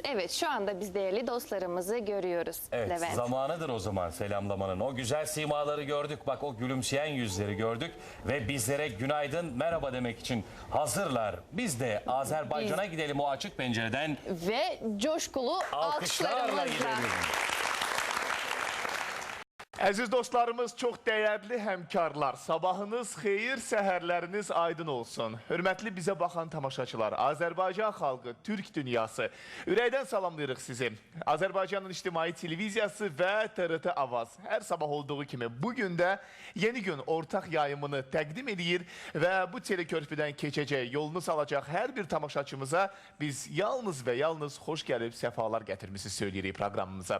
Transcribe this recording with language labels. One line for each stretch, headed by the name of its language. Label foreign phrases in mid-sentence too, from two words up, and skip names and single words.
Turkish: Evet, şu anda biz değerli dostlarımızı görüyoruz. Evet, Levent. Zamanıdır o zaman selamlamanın. O güzel simaları gördük. Bak o gülümseyen yüzleri gördük. Ve bizlere günaydın, merhaba demek için hazırlar. Biz de Azerbaycan'a gidelim o açık pencereden. Ve coşkulu Alkışlarla alkışlarımızla. gidelim.
Azerbaijani: Əziz dostlarımız, çox dəyərli həmkarlar, sabahınız xeyir, səhərləriniz aydın olsun. Hörmətli bizə baxan tamaşaçılar, Azərbaycan xalqı, Türk dünyası, ürəkdən salamlayırıq sizi. Azərbaycanın İctimai Televiziyası və TRT Avaz hər sabah olduğu kimi bugün də yeni gün ortaq yayımını təqdim edir və bu telekörpüdən keçəcək, yolunu salacaq hər bir tamaşaçımıza biz yalnız və yalnız xoş gəlib səfalar gətirmişsiniz söyləyirik proqramımıza.